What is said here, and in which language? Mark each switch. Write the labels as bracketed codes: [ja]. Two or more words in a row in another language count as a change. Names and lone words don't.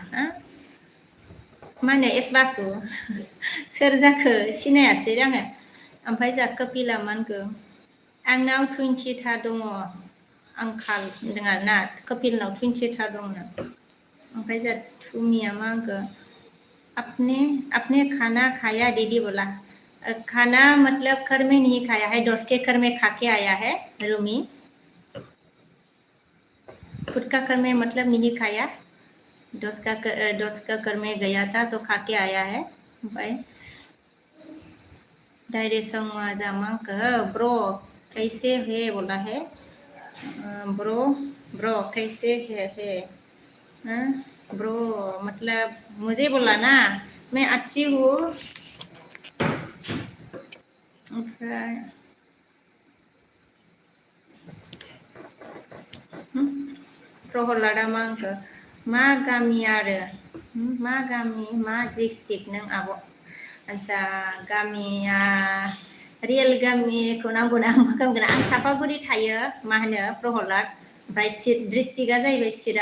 [brx] मा होनो एस बासु सोर जाखो सिनायासै आङो ओमफ्राय जोंहा कपिला मा होनखो आंनाव 20 दङ आंखाल होनदों आरोना कपिलनाव 20 दंनो ओमफ्राय जोंहा थुमिया मा होनखो [hi] अपने अपने खाना खाया दीदी बोला खाना मतलब घर में नहीं खाया है दोस्त के घर में खा के आया है रूमी खुद का घर में मतलब नहीं खाया दोस्त का घर में गया था तो खा के आया है भाई डायरेक्ट [brx] संग जामा [hi] ब्रो कैसे है बोला है ब्रो ब्रो कैसे है हाँ? ब्रो मतलब मुझे बोला ना मैं अच्छी हूँ [brx] ओमफ्राय प्रहलादा मा आंखो मा गामि आरो मा गामि मा डिस्ट्रिक्ट नों आब' आच्छा गामिया रियेल गामिखौ नांगौना मा गामिखौ आं सापागुरि थायो मा होनो प्रहलाद ओमफ्राय डिस्ट्रिक्टआ जाहैबाय